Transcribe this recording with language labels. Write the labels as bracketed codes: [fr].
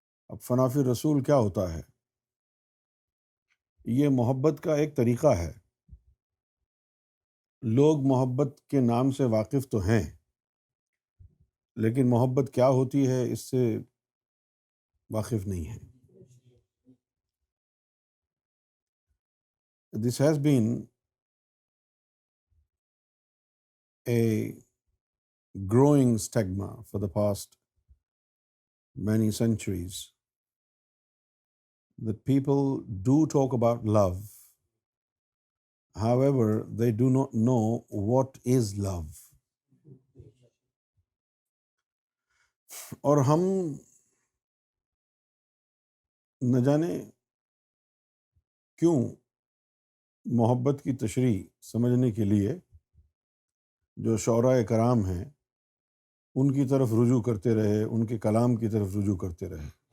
[ur] اب فنا فی الرسول کیا ہوتا ہے؟ یہ محبت کا ایک طریقہ ہے. لوگ محبت کے نام سے واقف تو ہیں، لیکن محبت کیا ہوتی ہے اس سے واقف نہیں ہیں. [en] This has been a growing stigma for the past many centuries that people do talk about love. However, they do not know what is love. [ur] اور ہم نہ جانے کیوں محبت کی تشریح سمجھنے کے لیے جو شعراء کرام ہیں ان کی طرف رجوع کرتے رہے، ان کے کلام کی طرف رجوع کرتے رہے.